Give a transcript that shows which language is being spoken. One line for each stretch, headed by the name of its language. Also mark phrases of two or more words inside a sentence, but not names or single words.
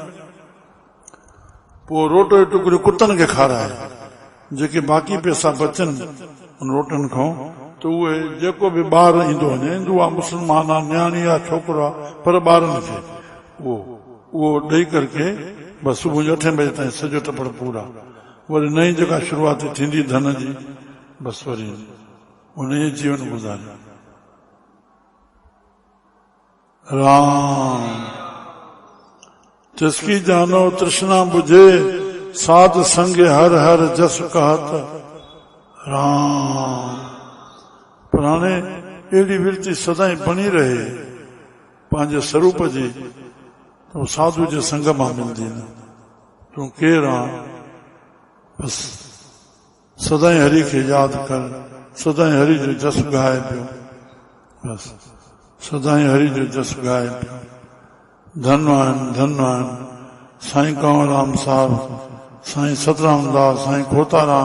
Sindhi: पोइ रोट जी टुकड़ियूं कुतनि खे खाराए, जेके बाक़ी पैसा बचनि उन रोटनि खां त उहे जेको बि ॿार ईंदो वञे, हिंदू आहे, मुस्लमान आहे, न्याणी आहे, छोकिरो आहे, पर ॿारनि खे उहो ॾेई करके बसि सुबुह जो 8 बजे ताईं सॼो टपड़ पूरा। वरी नई जेका शुरूआत थींदी धन जी, बसि वरी उन जी जीवन गुज़ारे।
Punjabi: राम जिसकी जानो तृष्णा बुझे, साध संगे हर हर जस कहत राम।
Sindhi: पर हाणे अहिड़ी विरती सदाई बणी रहे पंहिंजे स्वरूप जी, तो साधु जे संग मां मिलंदी न। तूं केरु आहे? बसि सदाई हरि खे यादि कर, सदाई हरि जो जस ॻाए पियो, बसि सदाई हरि जो जस ॻाए पियो। धनवान धनवान साईं कंवरराम साहिब, साईं सतराम दास, साईं खोताराम।